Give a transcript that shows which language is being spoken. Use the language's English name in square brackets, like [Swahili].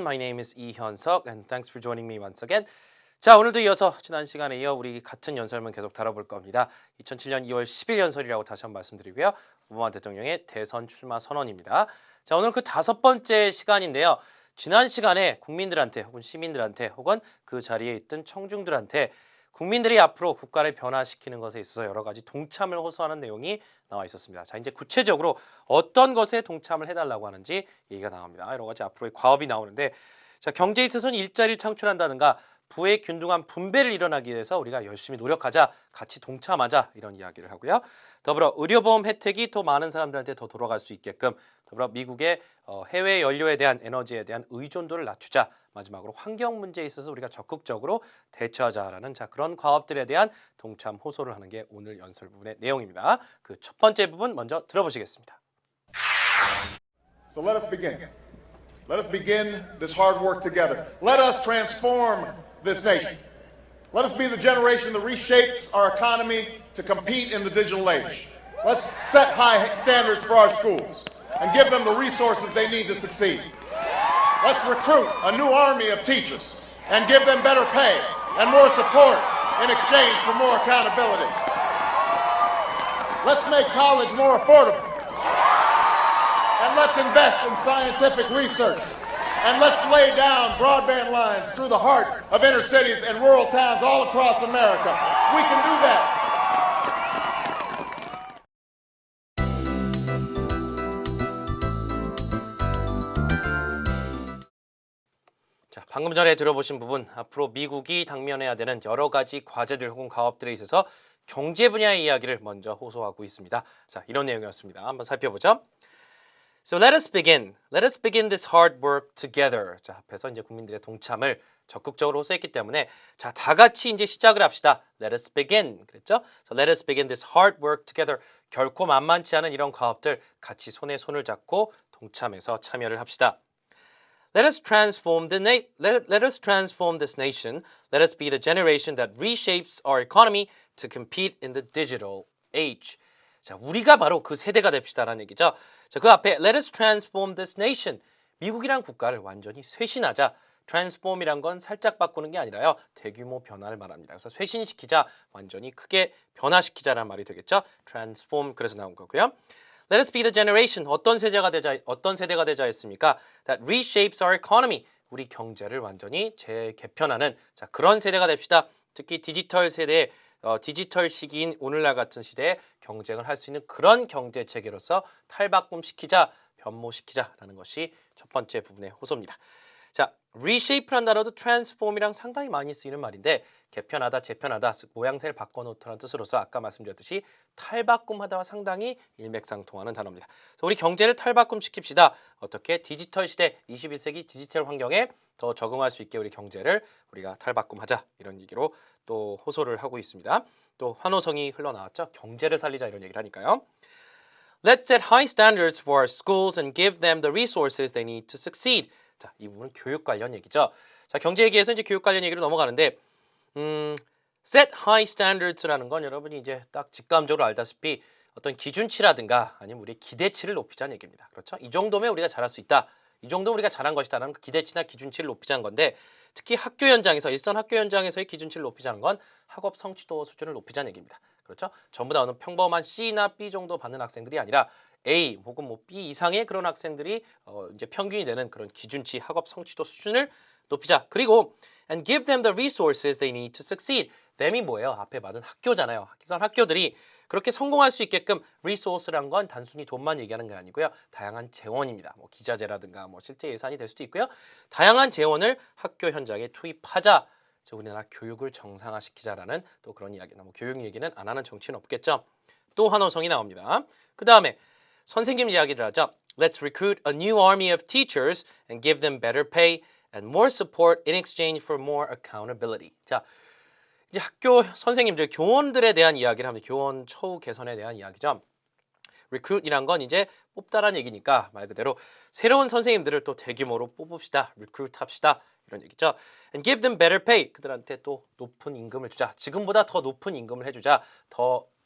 [English] My name is 이현석 and thanks for joining me once again. [Korean] 자, 오늘도 이어서 지난 시간에 이어 우리 같은 연설문 계속 다뤄볼 겁니다. 2007년 2월 10일 연설이라고 다시 한번 말씀드리고요. 오바마 대통령의 대선 출마 선언입니다. 자, 오늘 그 5번째 시간인데요. 지난 시간에 국민들한테 혹은 시민들한테 혹은 그 자리에 있던 청중들한테 국민들이 앞으로 국가를 변화시키는 것에 있어서 여러 가지 동참을 호소하는 내용이 나와 있었습니다. 자, 이제 구체적으로 어떤 것에 동참을 해달라고 하는지 얘기가 나옵니다. 여러 가지 앞으로의 과업이 나오는데, 자, 경제에 있어서는 일자리를 창출한다든가 부의 균등한 분배를 일어나기 위해서 우리가 열심히 노력하자, 같이 동참하자 이런 이야기를 하고요. 더불어 의료보험 혜택이 더 많은 사람들한테 더 돌아갈 수 있게끔, 더불어 미국의 해외 연료에 대한 에너지에 대한 의존도를 낮추자, 마지막으로 환경 문제에 있어서 우리가 적극적으로 대처하자라는 그런 과업들에 대한 동참 호소를 하는 게 오늘 연설 부분의 내용입니다. 그 첫 번째 부분 먼저 들어보시겠습니다. [English] So let us begin. Let us begin this hard work together. Let us transform this nation. Let us be the generation that reshapes our economy to compete in the digital age. Let's set high standards for our schools and give them the resources they need to succeed. Let's recruit a new army of teachers and give them better pay and more support in exchange for more accountability. Let's make college more affordable. And let's invest in scientific research. And let's lay down broadband lines through the heart of inner cities and rural towns all across America. We can do that. [Korean] 자, 방금 전에 들어보신 부분, 앞으로 미국이 당면해야 되는 여러 가지 과제들 혹은 과업들에 있어서 경제 분야의 이야기를 먼저 호소하고 있습니다. 자, 이런 내용이었습니다. 한번 살펴보죠. [English] So let us begin. Let us begin this hard work together. [Korean] 자, 앞에서 이제 국민들의 동참을 적극적으로 호소했기 때문에 자, 다 같이 이제 시작을 합시다. [English] Let us begin. [Korean] 그랬죠? [English] So let us begin this hard work together. [Korean] 결코 만만치 않은 이런 과업들 같이 손에 손을 잡고 동참해서 참여를 합시다. [English] Let us transform let us transform this nation. Let us be the generation that reshapes our economy to compete in the digital age. [Korean] 자, 우리가 바로 그 세대가 됩시다라는 얘기죠. 자, 그 앞에 [English] let us transform this nation. [Korean] 미국이란 국가를 완전히 쇄신하자. transform이란 건 살짝 바꾸는 게 아니라요. 대규모 변화를 말합니다. 그래서 쇄신시키자, 완전히 크게 변화시키자라는 말이 되겠죠. transform 그래서 나온 거고요. [English] Let us be the generation. [Korean] 어떤 세대가 되자 했습니까? [English] That reshapes our economy. [Korean] 우리 경제를 완전히 재개편하는 자, 그런 세대가 됩시다. 특히 디지털 세대, 디지털 시기인 오늘날 같은 시대에 경쟁을 할 수 있는 그런 경제 체계로서 탈바꿈시키자, 변모시키자라는 것이 첫 번째 부분의 호소입니다. 자, reshape라는 단어도 transform이랑 상당히 많이 쓰이는 말인데 개편하다, 재편하다, 모양새를 바꿔놓다는 뜻으로서 아까 말씀드렸듯이 탈바꿈하다와 상당히 일맥상통하는 단어입니다. 그래서 우리 경제를 탈바꿈시킵시다. 어떻게? 디지털 시대, 21세기 디지털 환경에 더 적응할 수 있게 우리 경제를 우리가 탈바꿈하자 이런 얘기로 또 호소를 하고 있습니다. 또 환호성이 흘러나왔죠. 경제를 살리자 이런 얘기를 하니까요. [English] Let's set high standards for our schools and give them the resources they need to succeed. [Korean] 자, 이 부분은 교육 관련 얘기죠. 자, 경제 얘기에서 이제 교육 관련 얘기로 넘어가는데, [English] set high standards [Korean] 라는 건 여러분이 이제 딱 직감적으로 알다시피 어떤 기준치라든가 아니면 우리의 기대치를 높이자는 얘기입니다. 그렇죠? 이 정도면 우리가 잘할 수 있다. 이 정도 우리가 잘한 것이다라는 그 기대치나 기준치를 높이자는 건데, 특히 학교 현장에서 일선 학교 현장에서의 기준치를 높이자는 건 학업 성취도 수준을 높이자는 얘기입니다. 그렇죠? 전부 다 어느 평범한 C나 B 정도 받는 학생들이 아니라 A 혹은 뭐 B 이상의 그런 학생들이 이제 평균이 되는 그런 기준치 학업 성취도 수준을 높이자. 그리고 [English] and give them the resources they need to succeed. [Korean] them이 뭐예요? 앞에 받은 학교잖아요. 기성 학교들이 그렇게 성공할 수 있게끔 resource란 건 단순히 돈만 얘기하는 게 아니고요. 다양한 재원입니다. 뭐 기자재라든가 뭐 실제 예산이 될 수도 있고요. 다양한 재원을 학교 현장에 투입하자. 우리나라 교육을 정상화시키자라는 또 그런 이야기. 뭐 교육 얘기는 안 하는 정치는 없겠죠. 또 환호성이 나옵니다. 그 다음에 선생님 이야기를 하죠. [English] Let's recruit a new army of teachers and give them better pay and more support in exchange for more accountability. [Korean] 자, 이제 학교 선생님들, 교원들에 대한 이야기를 합니다. 교원 처우 개선에 대한 이야기죠. recruit이란 건 이제 뽑다라는 얘기니까 말 그대로 새로운 선생님들을 또 대규모로 뽑읍시다. recruit 합시다. 이런 얘기죠. [English] And give them better pay. [Korean] 그들한테 또 높은 임금을 주자. 지금보다 더 높은 임금을 해주자. 더